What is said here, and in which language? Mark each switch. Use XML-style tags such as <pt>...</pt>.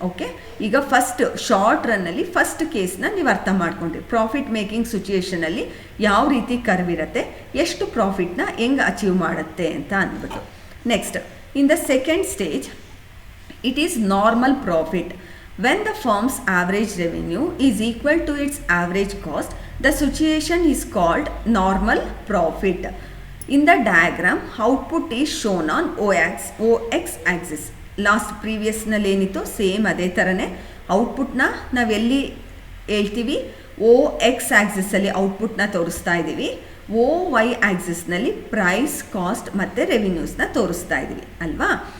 <kn>Okay, ಈಗ first short ರನ್ನಲ್ಲಿ first ಕೇಸ್ನ ನೀವು ಅರ್ಥ ಮಾಡ್ಕೊಂಡ್ರಿ. ಪ್ರಾಫಿಟ್ ಮೇಕಿಂಗ್ ಸಿಚುಯೇಷನಲ್ಲಿ ಯಾವ ರೀತಿ ಕರ್ವ್ ಇರುತ್ತೆ, ಎಷ್ಟು ಪ್ರಾಫಿಟ್ನ ಹೆಂಗೆ ಅಚೀವ್ ಮಾಡುತ್ತೆ ಅಂತ ಅಂದ್ಬಿಟ್ಟು.</kn> <en>Next, in the second stage it is normal profit. When the firm's average revenue is equal to its average cost, the situation is called normal profit. In the diagram, output is shown on OX axis.</en> <kn>Last ಪ್ರೀವಿಯಸ್ನಲ್ಲಿ ಏನಿತ್ತು same ಅದೇ ಥರನೇ ಔಟ್ಪುಟ್ನ ನಾವೆಲ್ಲಿ ಹೇಳ್ತೀವಿ OX ಆ್ಯಕ್ಸಿಸಲ್ಲಿ ಔಟ್ಪುಟ್ನ ತೋರಿಸ್ತಾ ಇದ್ದೀವಿ, OY ಆ್ಯಕ್ಸಿಸ್ನಲ್ಲಿ price cost ಮತ್ತು ರೆವಿನ್ಯೂಸ್ನ ತೋರಿಸ್ತಾ ಇದ್ದೀವಿ ಅಲ್ವಾ.</kn>